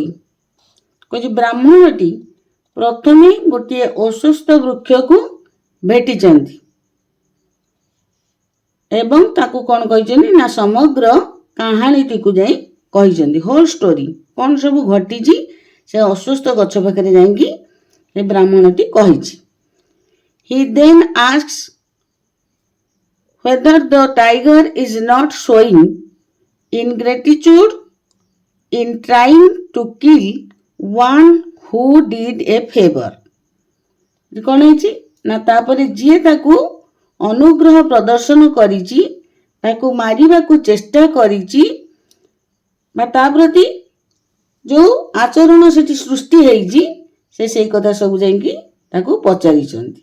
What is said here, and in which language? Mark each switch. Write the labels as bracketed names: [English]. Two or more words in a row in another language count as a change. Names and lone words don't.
[Odia] କହୁଛି ବ୍ରାହ୍ମଣଟି ପ୍ରଥମେ ଗୋଟିଏ ଅଶ୍ୱସ୍ଥ ବୃକ୍ଷକୁ ଭେଟିଛନ୍ତି ଏବଂ ତାକୁ କ'ଣ କହିଛନ୍ତି ନା ସମଗ୍ର କାହାଣୀଟିକୁ ଯାଇ କହିଛନ୍ତି। [English] whole story, [Odia] କ'ଣ ସବୁ ଘଟିଛି ସେ ଅଶ୍ୱସ୍ଥ ଗଛ ପାଖରେ ଯାଇକି ସେ ବ୍ରାହ୍ମଣଟି କହିଛି। [English] he then asks whether the tiger is not showing ingratitude in trying to kill one who did a favor. [Odia] କ'ଣ ହେଇଛି ନା, ତାପରେ ଯିଏ ତାକୁ ଅନୁଗ୍ରହ ପ୍ରଦର୍ଶନ କରିଛି, ତାକୁ ମାରିବାକୁ ଚେଷ୍ଟା କରିଛି ବା ତା ପ୍ରତି ଯେଉଁ ଆଚରଣ ସେଠି ସୃଷ୍ଟି ହେଇଛି, ସେ ସେଇ କଥା ସବୁ ଯାଇକି ତାକୁ ପଚାରିଛନ୍ତି।